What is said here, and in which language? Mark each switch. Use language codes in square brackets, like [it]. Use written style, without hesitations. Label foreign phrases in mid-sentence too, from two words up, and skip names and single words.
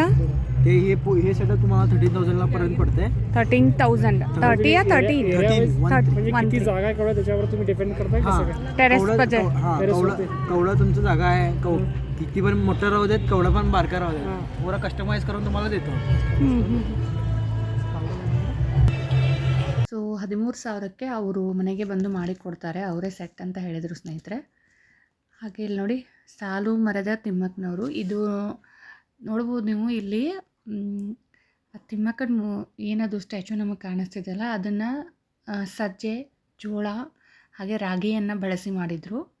[mr] ते हे सेटअप तुम्हाला 13,000 पर्यंत पडते. 13,000 30 या 13 म्हणजे किती जागा आहे केवढं त्याच्यावर तुम्ही डिपेंड करताय. [en] terrace budget. [mr] हां, कवडा तुमचं जागा आहे, किती पण मोठं राहू देत, कवडा पण बारका राहू देत, पुरा कस्टमाइज करून तुम्हाला देतो. [kn] ಸೊ 13,000ಕ್ಕೆ ಅವರು ಮನೆಗೆ ಬಂದು ಮಾಡಿಕೊಡ್ತಾರೆ, ಅವರೇ ಸೆಟ್ ಅಂತ ಹೇಳಿದರು ಸ್ನೇಹಿತರೆ. ಹಾಗೆ ಇಲ್ಲಿ ನೋಡಿ, ಸಾಲು ಮರದ ತಿಮ್ಮಕ್ಕನವರು. ಇದು ನೋಡ್ಬೋದು ನೀವು ಇಲ್ಲಿ. ತಿಮ್ಮಕ್ಕನ ಏನದು ಸ್ಟ್ಯಾಚು ನಮಗೆ ಕಾಣಿಸ್ತಿದೆಯಲ್ಲ, ಅದನ್ನು ಸಜ್ಜೆ, ಜೋಳ ಹಾಗೆ ರಾಗಿಯನ್ನು ಬಳಸಿ ಮಾಡಿದರು.